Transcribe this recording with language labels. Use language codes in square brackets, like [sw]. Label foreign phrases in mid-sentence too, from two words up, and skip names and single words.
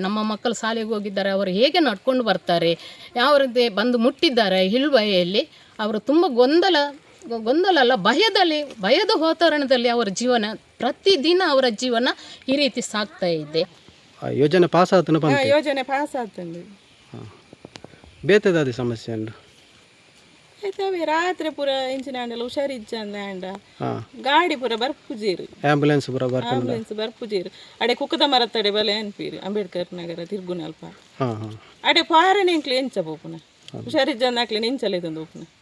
[kn] ನಮ್ಮ ಮಕ್ಕಳು ಶಾಲೆಗೆ ಹೋಗಿದ್ದಾರೆ, ಅವರು ಹೇಗೆ ನಡ್ಕೊಂಡು ಬರ್ತಾರೆ, ಯಾವ ರೀತಿ ಬಂದು ಮುಟ್ಟಿದ್ದಾರೆ ಹಿಲ್ವಯಲ್ಲಿ, ಅವರು ತುಂಬ ಗೊಂದಲ ಅಲ್ಲ ಭಯದ ವಾತಾವರಣದಲ್ಲಿ ಅವರ ಜೀವನ ಪ್ರತಿದಿನ ಅವರ ಜೀವನ ಈ ರೀತಿ ಸಾಗ್ತಾ ಇದೆ. [tcy] ಯೋಜನೆ ಪಾಸ್ ಆತನ ಯೋಜನೆ ಪಾಸ್ ಆತಂದು ಬೇತದಾದ ಸಮಸ್ಯೆ ಉಂಟು. ಆಯ್ತವೆ ರಾತ್ರಿ ಪೂರ ಇಂಚಿನ ಹುಷಾರಿಜ್ಜಂದ ಗಾಡಿ ಪೂರ ಬರ್ಪುಜೇರು ಆಂಬುಲೆನ್ಸ್ ಬರ್ಪುಜೇರು ಅಡೆ ಕುಕ್ಕದ ಮರ ತಡೆ ಬಲೆ ಅನ್ಪೀರು ಅಂಬೇಡ್ಕರ್ ನಗರ ತಿರ್ಗುನಲ್ಪ ಅಡೆ ಪಾರನೆ ಇಂಕ್ಲೆ ಎಂಚ ಪೋಪುನ ಹುಷಾರಿಜ್ಜಂದ ಹಾಕ್ಲೆ ನೆಂಚಲೇದಂದು ಓಪುನ